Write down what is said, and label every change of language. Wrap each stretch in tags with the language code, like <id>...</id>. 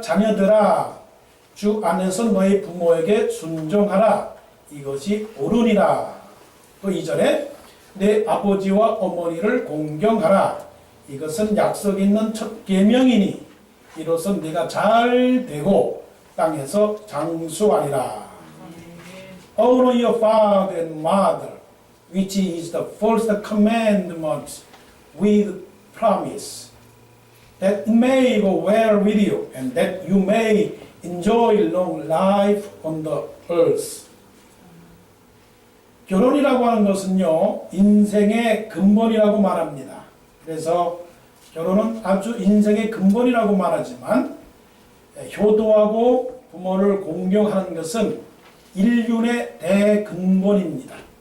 <ko>자녀들아, 주 안에서 너희 부모에게 순종하라. 이것이 옳으니라. 또 2절에 내 아버지와 어머니를 공경하라. 이것은 약속 있는 첫 계명이니 이로써 네가 잘 되고 땅에서 장수하리라.</ko> <en>Honor your father and mother, which is the first commandment with promise, that it may go well with you, and that you may enjoy long life on the earth.</en> <ko>결혼이라고 하는 것은요, 인생의 근본이라고 말합니다. 그래서 결혼은 아주 인생의 근본이라고 말하지만 효도하고 부모를 공경하는 것은 인륜의 대근본입니다.</ko>